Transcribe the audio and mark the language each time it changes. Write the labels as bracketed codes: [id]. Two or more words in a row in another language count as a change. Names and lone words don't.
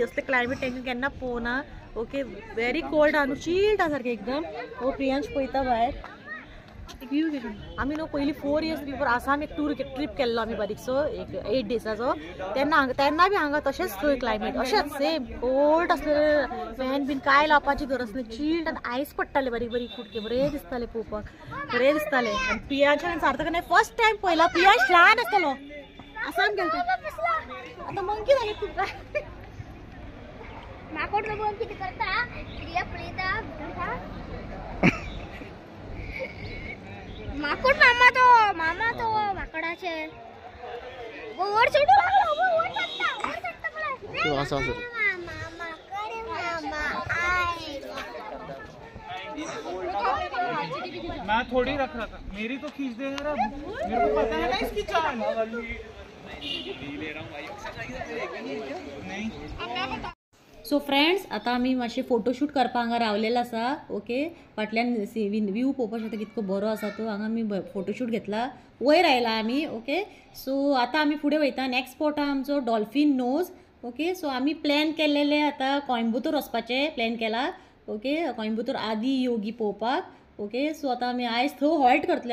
[kok] असले क्लायमेट तेंका केन्ना पळोवना ओके [en] very cold [kok] आहा न्हू चिल्ड आहा सारकें एकदम हो प्रियांश पळयता भायर व्यू घेवन आमी न्हू पयलीं [en] 4 years before [kok] आसाम एक ट्रीप केल्लो आमी बारीकसो एक 8 डेजाचो तेन्ना बी हांगा तशेंच थंय क्लायमेट अशेंच [en] same cold [kok] आसलें फॅन बीन कांय लावपाची गरज ना चिल्ड आनी आयस पडटाले बारीक बारीक कुडके बरें दिसताले पळोवपाक बरें दिसतालें आनी प्रियांशा आनी सार्थकान [en] first time [kok] पळयला प्रियांश ल्हान आसतलो आसाम गेलो आतां मंकी जालें तुका [mr] माकोड बघून किती करता प्रिया पळयता माकोड मामा तो माकडाचे वर चढू लागला वर चढता मला असं असं मामा कडे मामा आय [hi] मैं थोड़ी रख रहा था मेरी तो खींच दे रहा मेरे को पता है ना इसकी चाल ले रहा हूं भाई नहीं [en] so friends [kok] आता आमी मातशे फोटोशूट करपाक हांगा रावलेलो आसा ओके फाटल्यान व्यू पळोवपाक शकता कितको बरो आसा तो हांगा आमी फोटोशूट घेतला वयर आयला आमी ओके सो आता आमी फुडें वयता [en] next spot [kok] आहा आमचो डॉल्फीन नोज ओके सो आमी प्लॅन केल्लेले आता कोयंबतूर वचपाचे प्लॅन केला ओके कोयंबतूर आदी योगी पळोवपाक ओके सो आता आमी आयज थंय हॉल्ट करतले